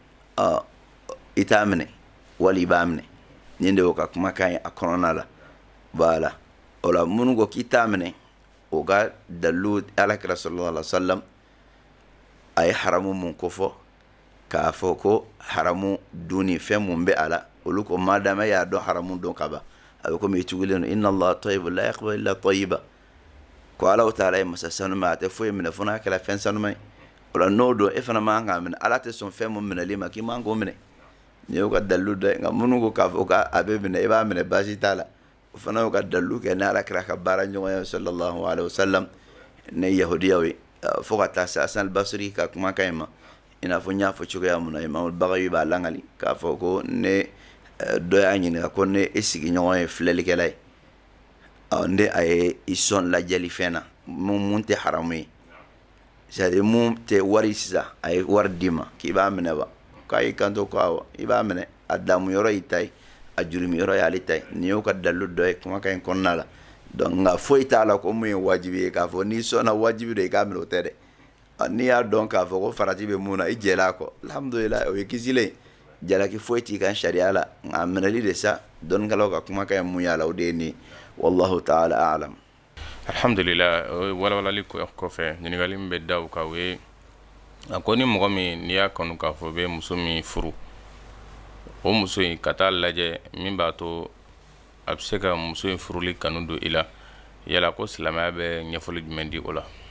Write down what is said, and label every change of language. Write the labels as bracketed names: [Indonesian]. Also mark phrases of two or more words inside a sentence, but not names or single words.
[Bambara] i t'a minɛ wali i b'a minɛ nin de y'o ka kumakan ye a kɔnɔna la voilà o la minnu ko k'i t'a minɛ o ka dalilu alakira [Arabic] صلى الله عليه وسلم [Bambara] a ye haramu mun kofɔ k'a fɔ ko haramu dunni fɛn mun bɛ a la olu ko madama y'a dɔn haramu dɔn ka ban a bɛ komi i tugulen don [Arabic] إن الله طيب لا يقبل إلا طيبا [Bambara] ko ala taala ye masa sanuma a tɛ foyi minɛ fo n'a kɛra fɛn sanuma ye o la n'o don e fana man kan k'a minɛ ala tɛ sɔn fɛn mun minɛli ma k'i man k'o minɛ nin y'o ka dalilu dɔ ye nka minnu ko k'a fɔ k'a bɛ minɛ i b'a minɛ baasi t'a la o fana y'o ka dalilu kɛ ni alakira ka baara ɲɔgɔn ye [Arabic] صلى الله عليه وسلم [Bambara] ne yahudiyaw ye fo ka taa se Hasan al-Basri ka kumakan in ma i n'a fɔ n y'a fɔ cogoya mun na Imam al-Bagawi b'a langali k'a fɔ ko ne dɔ y'a ɲininka ko ne e sigiɲɔgɔn ye filɛlikɛla ye ne a ye i sɔn lajɛli fɛn na mun tɛ haramu ye [French] c'est-à-dire [Bambara] mun tɛ wari sisan a ye wari d'i ma k'i b'a minɛ wa k'a y'i kanto ko awɔ i b'a minɛ a damu yɔrɔ y'i ta ye a jurumi yɔrɔ y'ale ta ye nin y'o ka dalilu dɔ ye kumakan in kɔnɔna la donc nka foyi t'a la ko mun ye wajibi ye k'a fɔ n'i sɔnna wajibi de i k'a minɛ o tɛ dɛ n'i y'a dɔn k'a fɔ ko farati bɛ mun na i jɛla a kɔ alhamdulilayi o ye kisilen jalaki foyi t'i kan sariya la nka minɛli de sa dɔnnikɛlaw ka kumakan ye mun y'a la o de ye nin [Arabic] والله تعالى أعلم [Bambara] alhamdulillah walawalali kɔfɛ ɲininkali min bɛ da o kan o ye a ko ni mɔgɔ min n'i y'a kanu k'a fɔ bɛ muso min furu o muso in ka taa lajɛ min b'a to a bɛ se ka muso in furuli kanu don i la yala ko silamɛya bɛ ɲɛfɔli jumɛn di o la